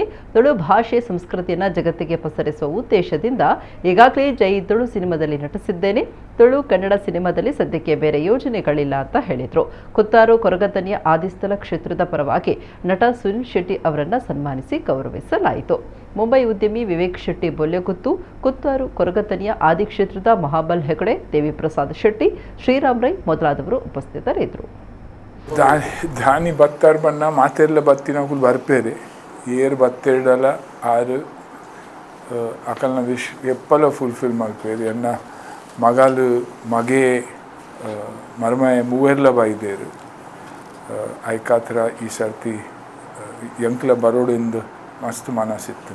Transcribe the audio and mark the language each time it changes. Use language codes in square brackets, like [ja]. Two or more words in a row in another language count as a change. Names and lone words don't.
[kn] ತುಳು ಭಾಷೆ ಸಂಸ್ಕೃತಿಯನ್ನು ಜಗತ್ತಿಗೆ ಪಸರಿಸುವ ಉದ್ದೇಶದಿಂದ ಈಗಾಗಲೇ ಜೈ ತುಳು ಸಿನಿಮಾದಲ್ಲಿ ನಟಿಸಿದ್ದೇನೆ. ತುಳು ಕನ್ನಡ ಸಿನಿಮಾದಲ್ಲಿ ಸದ್ಯಕ್ಕೆ ಬೇರೆ ಯೋಜನೆಗಳಿಲ್ಲ ಅಂತ ಹೇಳಿದರು. ಕುತ್ತಾರು ಕೊರಗತನಿಯ ಆದಿಸ್ಥಳ ಕ್ಷೇತ್ರದ ಪರವಾಗಿ ನಟ ಸುನಿಲ್ ಶೆಟ್ಟಿ ಅವರನ್ನು ಸನ್ಮಾನಿಸಿ ಗೌರವಿಸಲಾಯಿತು. ಮುಂಬೈ ಉದ್ಯಮಿ ವಿವೇಕ್ ಶೆಟ್ಟಿ ಬೊಲ್ಲೆಗುತ್ತು, ಕುತ್ತಾರು ಕೊರಗತನಿಯ ಆದಿ ಕ್ಷೇತ್ರದ ಮಹಾಬಲ್ ಹೆಗಡೆ, ದೇವಿ ಪ್ರಸಾದ್ ಶೆಟ್ಟಿ, ಶ್ರೀರಾಮ್ ರೈ ಮೊದಲಾದವರು ಉಪಸ್ಥಿತರಿದ್ದರು. [tcy] ಧಾನಿ ಬತ್ತಾರು ಬಣ್ಣ ಮಾತೆಲ್ಲ ಬತ್ತಿನಕುಲು ಬರ್ಪೇರಿ ಏರ್ ಬತ್ತೆರಡಲ ಆರು ಅಕಲ್ನ ವಿಶ್ ಎಪ್ಪಲ ಫುಲ್ಫಿಲ್ ಮಲ್ಪೇರಿ ಎನ್ನ ಮಗಲು ಮಗೆ ಮರ್ಮಯ ಮೂವೆರ್ಲ ಬೈದೇರು ಐಕಾತ್ರ ಈ ಸರ್ತಿ ಎಂಕ್ಲ ಬರೋಡಿಂದು ಮಸ್ತ್ ಮನಸ್ಸಿತ್ತು.